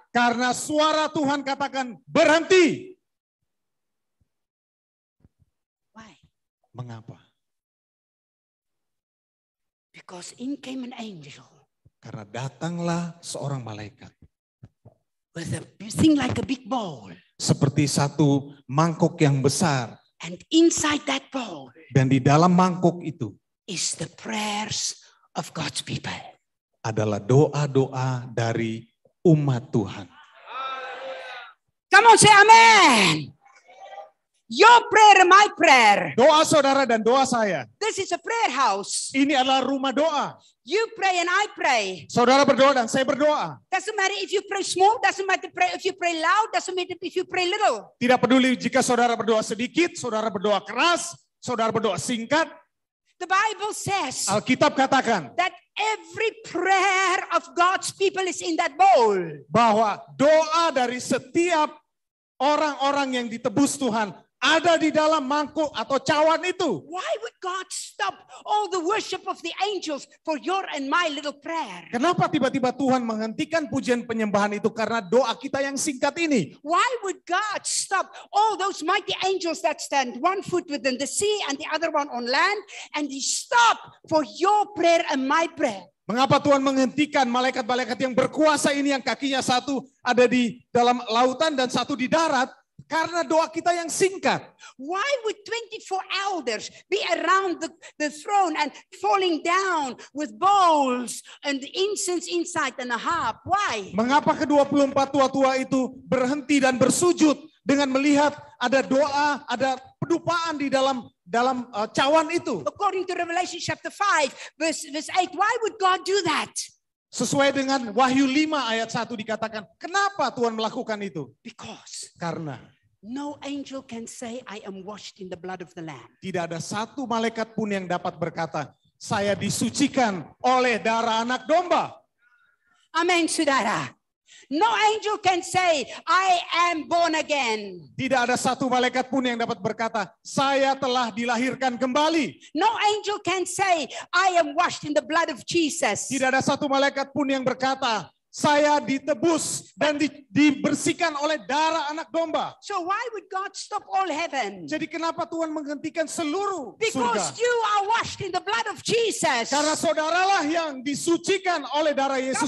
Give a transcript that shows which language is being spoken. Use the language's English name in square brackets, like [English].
[Indonesian] Karena suara Tuhan katakan berhenti. [English] Why? [Indonesian] Mengapa? [English] Because in came an angel. [Indonesian] Karena datanglah seorang malaikat. [English] With a thing like a big bowl. [Indonesian] Seperti satu mangkok yang besar. [English] And inside that bowl. [Indonesian] Dan di dalam mangkok itu. [English] Is the prayers of God's people. [Indonesian] Adalah doa-doa dari umat Tuhan. [English] Come on, say amen. Your prayer and my prayer. [Indonesian] Doa saudara dan doa saya. [English] The This is a prayer house. [Indonesian] Ini adalah rumah doa. [English] You pray and I pray. [Indonesian] Saudara berdoa dan saya berdoa. [English] Doesn't matter if you pray small, doesn't matter if you pray loud, doesn't matter if you pray little. [Indonesian] Tidak peduli jika saudara berdoa sedikit, saudara berdoa keras, saudara berdoa singkat. [English] The Bible says [Indonesian] Alkitab katakan [English] that every prayer of God's people is in that bowl. [Indonesian] Bahwa doa dari setiap orang-orang yang ditebus Tuhan ada di dalam mangkuk atau cawan itu. [English] Why would God stop all the worship of the angels for your and my little prayer? [Indonesian] Kenapa tiba-tiba Tuhan menghentikan pujian penyembahan itu karena doa kita yang singkat ini? [English] Why would God stop all those mighty angels that stand one foot within the sea and the other one on land, and He stop for your prayer and my prayer? [Indonesian] Mengapa Tuhan menghentikan malaikat-malaikat yang berkuasa ini yang kakinya satu ada di dalam lautan dan satu di darat? Karena doa kita yang singkat. [English] Why would 24 elders be around the throne and falling down with bowls and incense inside and a harp? Why? [Indonesian] Mengapa ke-24 tua-tua itu berhenti dan bersujud dengan melihat ada doa, ada pedupaan di dalam cawan itu? [English] According to Revelation chapter 5 verse 8, why would God do that? [Indonesian] Sesuai dengan Wahyu 5 ayat 1 dikatakan, kenapa Tuhan melakukan itu? [English] Because [Indonesian] Karena [English] no angel can say, I am washed in the blood of the Lamb. [Indonesian] tidak ada satu malaikat pun yang dapat berkata, saya disucikan oleh darah anak domba. Amen, saudara. [English] No angel can say, I am born again. [Indonesian] Tidak ada satu malaikat pun yang dapat berkata, saya telah dilahirkan kembali. [English] No angel can say, I am washed in the blood of Jesus. [Indonesian] Tidak ada satu malaikat pun yang berkata, saya ditebus dan dibersihkan oleh darah anak domba. [English] So why would God stop all heaven? [Indonesian] Jadi kenapa Tuhan menghentikan seluruh [English] Because [Indonesian] surga? [English] you are washed in the blood of Jesus. [Indonesian] Karena saudaralah yang disucikan oleh darah Yesus